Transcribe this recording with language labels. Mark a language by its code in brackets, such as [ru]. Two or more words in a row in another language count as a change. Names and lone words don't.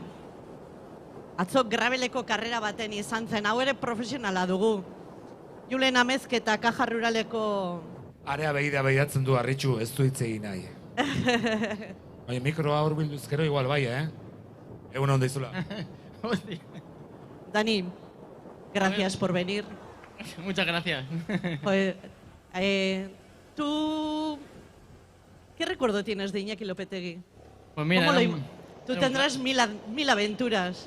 [eu] Atzo grabeleko karrera baten izan zen, hau ere profesionala dugu. Julen Amezketa, Kaja Ruraleko... Area begiratzen du, Arritxu, ez du hitz egin nahi. Baina mikroa hurbilduz gero igual bai, Egun hon daizula. [es] Dani, gracias por venir. Muchas gracias. ¿Tú qué recuerdo tienes de Iñaki Lopetegui? Pues mira, tú tendrás mil aventuras.